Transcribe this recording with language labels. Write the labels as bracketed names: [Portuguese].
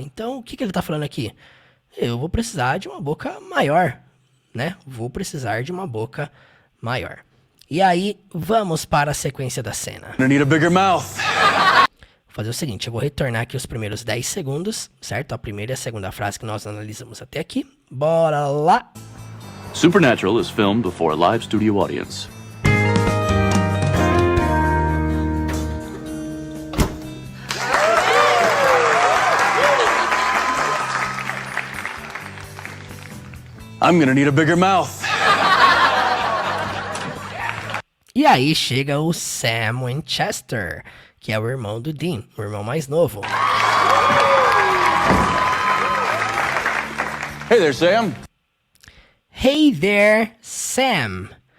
[Portuguese] Então, o que ele está falando aqui? Eu vou precisar de uma boca maior, né? Vou precisar de uma boca maior. E aí, vamos para a sequência da cena. [English] I need a bigger mouth. [Portuguese] Vou fazer o seguinte, eu vou retornar aqui os primeiros 10 segundos, certo? A primeira e a segunda frase que nós analisamos até aqui. Bora lá! [English] Supernatural is filmed before a live studio audience. I'm gonna need a bigger mouth. [Portuguese] E aí chega o Sam Winchester, que é o irmão do Dean, o irmão mais novo. [English] Hey there, Sam. Hey there, Sam.